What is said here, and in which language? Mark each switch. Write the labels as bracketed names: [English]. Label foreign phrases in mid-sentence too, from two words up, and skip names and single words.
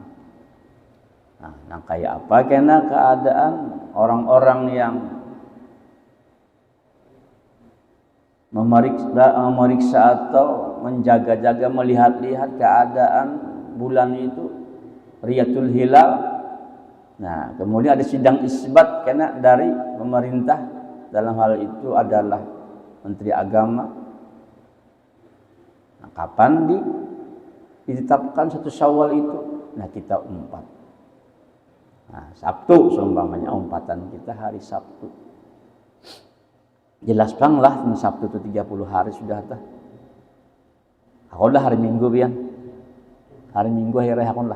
[Banjar] Nah, kayak apa kena keadaan orang-orang yang memeriksa atau menjaga-jaga, melihat-lihat keadaan bulan itu, Riyatul Hilal. [Indonesian] Nah, kemudian ada sidang isbat karena dari pemerintah, dalam hal itu adalah Menteri Agama. Nah, kapan ditetapkan 1 Syawal itu? [Banjar] Nah, kita umpat. Nah, Sabtu seumpamanya umpatan kita hari Sabtu. Jelas bang lah Sabtu itu 30 hari sudah tah. Aku lah hari Minggu pian. Hari Minggu hari raya lah.